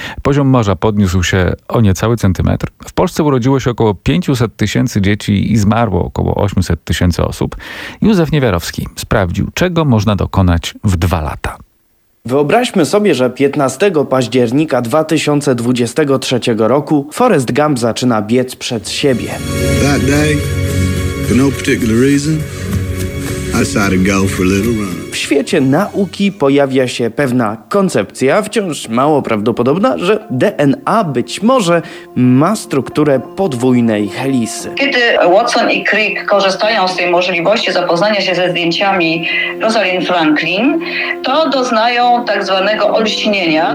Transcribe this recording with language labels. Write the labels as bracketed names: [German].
[Polish] Poziom morza podniósł się o niecały centymetr. W Polsce urodziło się około 500 tysięcy dzieci i zmarło około 800 tysięcy osób. Józef Niewiarowski sprawdził, czego można dokonać w dwa lata. Wyobraźmy sobie, że 15 października 2023 roku Forrest Gump zaczyna biec przed siebie. [English] That day, for no particular reason, I decided to go for a little run. [Polish] W świecie nauki pojawia się pewna koncepcja, wciąż mało prawdopodobna, że DNA być może ma strukturę podwójnej helisy. Kiedy Watson i Crick korzystają z tej możliwości zapoznania się ze zdjęciami Rosalind Franklin, to doznają tak zwanego olśnienia.